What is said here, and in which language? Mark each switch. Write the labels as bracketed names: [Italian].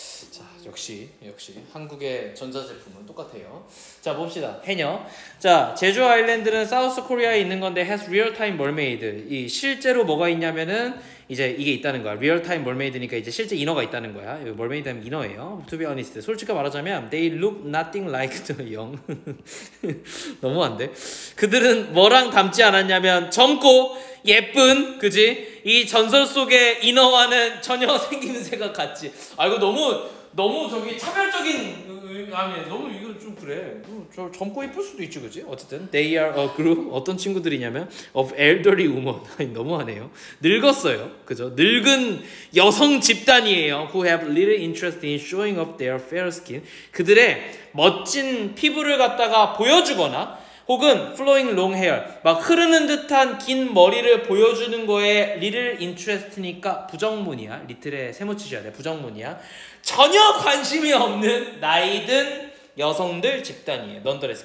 [Korean] 자, 역시 한국의 전자제품은 똑같아요. 자, 봅시다. 해녀. 자, 제주 아일랜드는 사우스 코리아에 있는 건데 [English] has real time mermaid. [Korean] 이 실제로 뭐가 있냐면은 이제 이게 있다는 거야. [English] real time mermaid [Korean] 니까 이제 실제 인어가 있다는 거야. mermaid 하면 인어예요. [English] To be honest. [Korean] 솔직히 말하자면 [English] they look nothing like the young. [Korean] 너무한데. 그들은 뭐랑 닮지 않았냐면 젊고 예쁜, 그지? 이 전설 속의 인어와는 전혀 생김새가 같지. 아, 이거 너무 저기 차별적인, 아니, 너무 이거 좀 그래. 저 젊고 예쁠 수도 있지, 그지? 어쨌든 [English] they are a group. [Korean] 어떤 친구들이냐면 [English] of elderly women. [Korean] 아니, 너무하네요. 늙었어요, 그죠? 늙은 여성 집단이에요. [English] Who have little interest in showing off their fair skin. [Korean] 그들의 멋진 피부를 갖다가 보여주거나 혹은 [English] flowing long hair, [Korean] 막 흐르는 듯한 긴 머리를 보여주는 거에 [English] little interest [Korean] 니까 부정문이야. little에 세모치셔야 돼. 부정문이야. 전혀 관심이 없는 나이든 여성들 집단이에요. nonetheless.